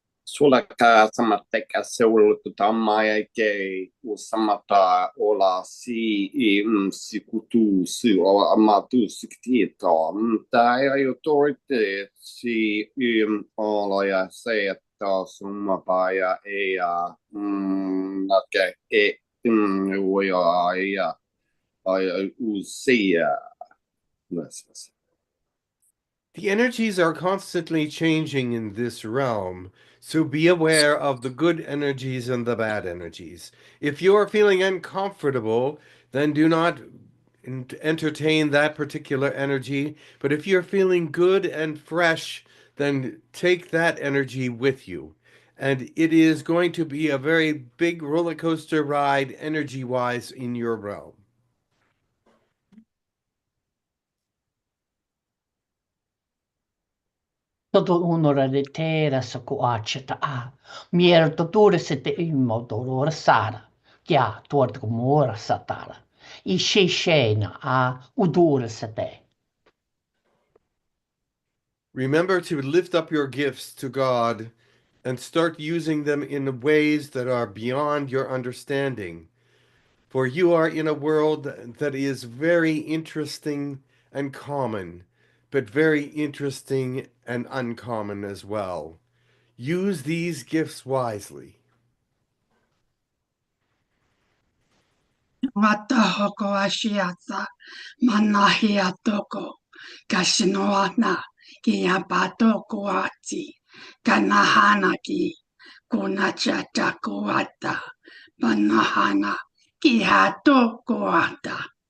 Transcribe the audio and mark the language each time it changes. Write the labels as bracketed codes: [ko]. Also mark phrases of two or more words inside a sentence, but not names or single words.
[en] Sulaka samateka seulu tamaya ke usamata ola si sikutu si o amatu sikito tai autorite si ola ya se ta sumapaya ea nake uya ya usia. The energies are constantly changing in this realm, so be aware of the good energies and the bad energies. If you are feeling uncomfortable, then do not entertain that particular energy. But if you're feeling good and fresh, then take that energy with you. And it is going to be a very big roller coaster ride, energy wise, in your realm. Todo unora de tera sa kuacheta a. Mier toture se te imo dorora sara. Kia tuort kumora satara. I shena a udura se te. Remember to lift up your gifts to God and start using them in ways that are beyond your understanding. For you are in a world that is very interesting and common, but very interesting and uncommon as well. Use these gifts wisely. Watahoko ashiata manahia toko kashinoana kiapatoko ati kanahana ki kunachata kuata manahana kihatoko ata.